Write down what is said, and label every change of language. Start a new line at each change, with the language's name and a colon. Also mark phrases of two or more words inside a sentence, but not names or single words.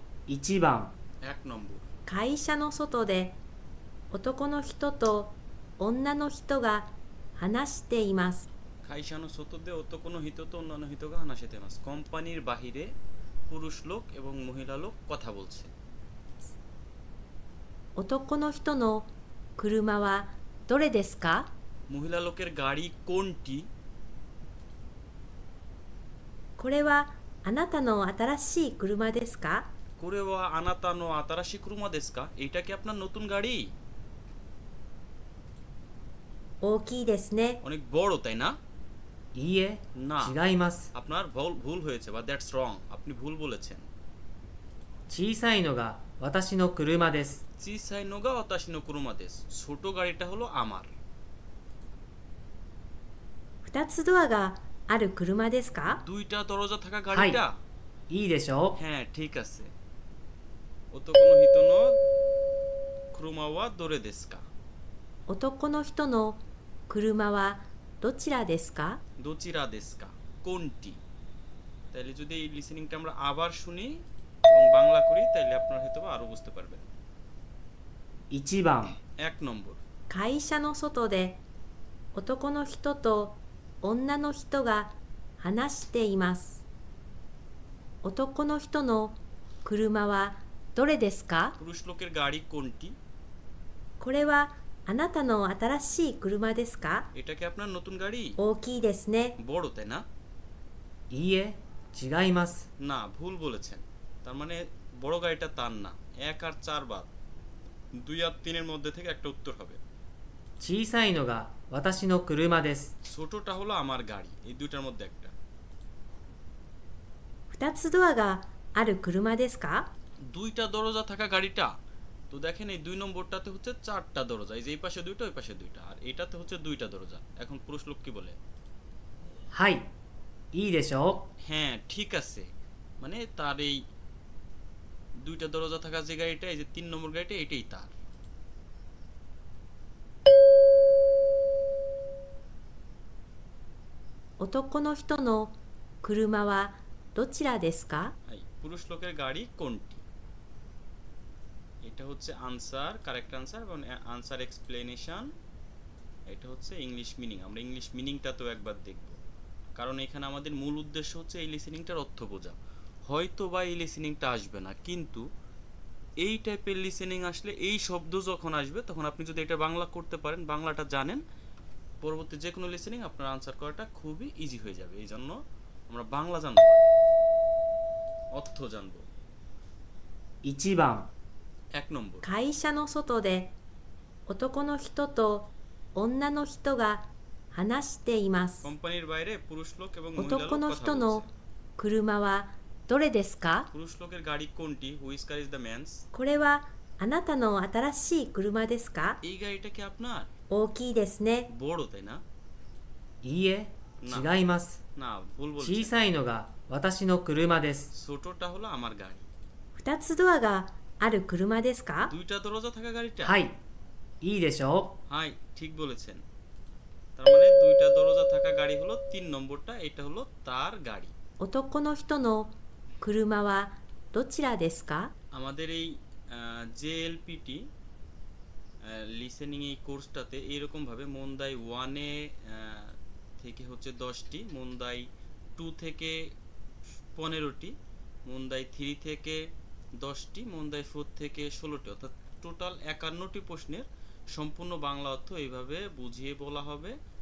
Japanese: 1 番、
Bangla: এক নম্বর।
Japanese: 会社の外で男の人と女の人が話しています。会社の外で男の人と女の人が話しています.
Bangla: কোম্পানির বাহিরে পুরুষ লোক এবং মহিলা লোক কথা বলছে।
Japanese: 男の人の車はどれですか？
Bangla: মহিলা লোকের গাড়ি কোনটি?
Japanese: これはあなたの新しい車ですか？これはあなたの新しい車ですか,
Bangla: এইটা কি আপনার নতুন গাড়ি?
Japanese: 大きいですね。
Bangla: অনেক বড়, তাই না?
Japanese: いいえ、
Bangla: না,
Japanese: 違います。
Bangla: আপনার ভুল হয়েছে বা
English: that's wrong,
Bangla: আপনি ভুল বলেছেন।
Japanese: 小さいのが私の車です。小さいのが私の車です,
Bangla: ছোট গাড়িটা হলো আমার।
Japanese: 2 つドアがある車ですか？
Bangla: দুইটা দরজা থাকা গাড়িটা?
Japanese: いいでしょう。
Bangla: হ্যাঁ, ঠিক আছে।
Japanese: 男の人の車はどれですか. 男の人の車はどちらですか？どちらですか, কোনটি?
Bangla: তাইলে যদি এই লিসেনিংটা আমরা আবার শুনি এবং বাংলা করি তাইলে আপনারা হয়তো আরো বুঝতে পারবেন।
Japanese: 1番、
Bangla: এক নম্বর।
Japanese: 会社の外で男の人と女の人が話しています。男の人の車はどれですか？
Bangla: পুরুষ লোকের গাড়ি কোনটি?
Japanese: これはあなたの新しい車ですか？
Bangla: এটা কি আপনার নতুন গাড়ি?
Japanese: 大きいですね。
Bangla: বড়, তাই না?
Japanese: いいえ、違います。
Bangla: না, ভুল বলেছেন। তার মানে বড় গাড়িটা তার না। 1 আর 4 বাদ, 2 আর 3 এর মধ্যে থেকে একটা উত্তর হবে।
Japanese: 小さいのが私の車です。
Bangla: ছোটটা হলো আমার গাড়ি, এই দুইটার মধ্যে একটা।
Japanese: 2 つドアがある車ですか？
Bangla: দুইটা দরজা থাকা গাড়িটা? তো দেখেন এই 2 নম্বরটাতে হচ্ছে 4টা দরজা, এই যে এই পাশে দুইটা ওই পাশে দুইটা, আর এটাতে হচ্ছে 2টা দরজা। এখন পুরুষ লোক কি বলে?
Japanese: はい、いいでしょう。
Bangla: হ্যাঁ, ঠিক আছে। মানে তার এই 2টা দরজা থাকা যে গাড়িটা, এই যে 3 নম্বর গাড়িটা, এটাই তার।
Japanese: 男の人の車はどちらですか？
Bangla: পুরুষ লোকের গাড়ি কোনটি? এটা হচ্ছে
English: answer, correct answer
Bangla: এবং
English: answer explanation.
Bangla: এটা হচ্ছে
English: English meaning.
Bangla: আমরা
English: English meaningটা
Bangla: তো একবার দেখব, কারণ এখানে আমাদের মূল উদ্দেশ্য হচ্ছে এই লিসেনিংটার অর্থ বোঝা। হয়তো বা এই লিসেনিংটা আসবে না, কিন্তু এই টাইপের লিসেনিং আসলে, এই শব্দ যখন আসবে তখন আপনি যদি এটা বাংলা করতে পারেন, বাংলাটা জানেন, পরবর্তী যে কোনো লিসেনিং আপনার আনসার করাটা খুবই ইজি হয়ে যাবে। এই জন্য আমরা বাংলা জানবো, অর্থ জানবো।
Japanese: 1番、
Bangla: এক নম্বর।
Japanese: 会社の外で男の人と女の人が話しています。
Bangla: কোম্পানির বাইরে পুরুষ লোক এবং মহিলা লোক
Japanese: 男の
Bangla: কথা
Japanese: 人の
Bangla: বলছে।
Japanese: 車はどれですか？
Bangla: পুরুষ লোকের গাড়ি কোনটি?
English: Which car is the man's?
Japanese: これはあなたの新しい車ですか？
Bangla: এই গাড়িটা কি আপনার?
Japanese: 大きいですね。
Bangla: বড়, তাই না?
Japanese: いいえ、違います。
Bangla: না, ভুল
Japanese: 小
Bangla: বলছেন।
Japanese: さいのが私の車です。
Bangla: ছোটটা হলো আমার গাড়ি।
Japanese: 2 つドアがある車ですか？
Bangla: দুইটা দরজা থাকা গাড়িটা?
Japanese: はい、いいでしょ
Bangla: হাই, ঠিক বলেছেন। তার মানে দুইটা দরজা থাকা গাড়ি হলো 3 নম্বরটা, এটা হলো তার গাড়ি।
Japanese: 男の人の車はどちらですか？
Bangla: আমাদের এই জেএলপিটি লিসেনিং এই কোর্সটাতে এইরকম ভাবে মন্দাই 1 এ থেকে হচ্ছে 10টি, মন্দাই 2 থেকে 15টি, মন্দাই 3 থেকে 10টি, মন্দাই 4 থেকে 16টি, অর্থাৎ টোটাল 51টি প্রশ্নের সম্পূর্ণ বাংলা অর্থ এইভাবে বুঝিয়ে বলা হবে।